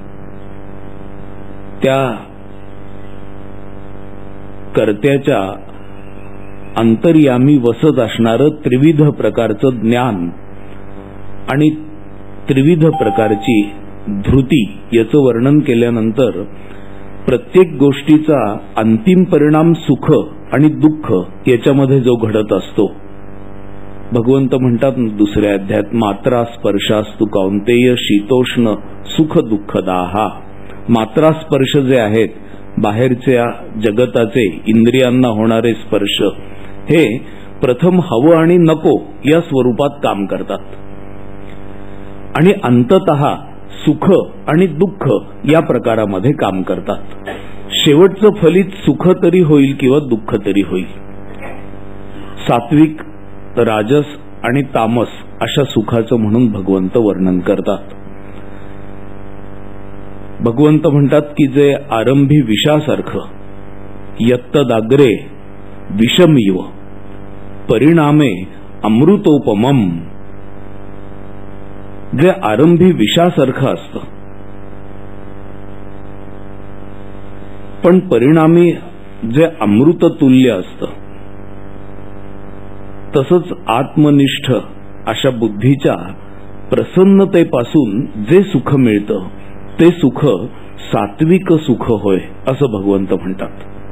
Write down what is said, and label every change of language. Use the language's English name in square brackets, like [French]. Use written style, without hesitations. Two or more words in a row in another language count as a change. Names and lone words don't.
[Marathi] त्या कर्त्याच्या अंतर्यामी वसत असणारं त्रिविध प्रकारचं ज्ञान आणि त्रिविध प्रकारची धृती याचं वर्णन केल्यानंतर प्रत्येक गोष्टीचा अंतिम परिणाम सुख आणि दुःख याच्यामध्ये जो घडत असतो, भगवंत म्हणतात दुसऱ्या अध्यायात, [Sanskrit] मात्रा स्पर्शास्तु कौंतेय शीतोष्ण सुख दुःखदाहा. मात्रा स्पर्श [Marathi] जे आहेत, बाहेरच्या जगताचे इंद्रियांना होणारे स्पर्श, हे प्रथम हवं आणि नको या स्वरूपात काम करतात आणि अंततः सुख आणि दुःख या प्रकारामध्ये काम करतात. शेवटचं फलित सुख तरी होईल किंवा दुःख तरी होईल. सात्विक, राजस आणि तामस अशा सुखाचं म्हणून भगवंत वर्णन करतात. भगवंत म्हणतात की जे आरंभी विषासारखं, [Sanskrit] यत्तदाग्रे विषमिव परिणामे अमृतोपमम, [Marathi] जे आरंभी विषासारखं असतं पण परिणामी जे अमृततुल्य असतं, तसंच आत्मनिष्ठ अशा बुद्धीच्या प्रसन्नतेपासून जे सुख मिळतं ते सुख सात्विक सुख होय असं भगवंत म्हणतात.